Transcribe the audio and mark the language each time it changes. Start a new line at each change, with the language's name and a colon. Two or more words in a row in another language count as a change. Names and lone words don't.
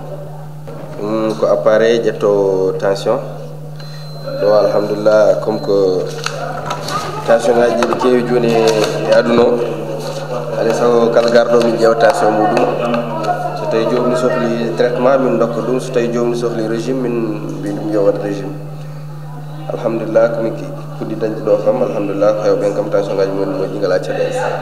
Fula: Ko appareil ƴetto tension ɗo alhamdulillah
French: comme que
Fula: tension ngaji ɗi keewi joni e aduna o alay sago kala garɗo min ƴeewa tension muɗum so tawi jomum sohli traitement min dokka ɗum so tawi jomum sohli régime min mbi ɗum yo waɗa régime alhamdulillah komin puɗɗi dañde ɗo kam alhamdulillah ko hewɓen kam tension ngaji mumen moƴƴi ngala caɗele.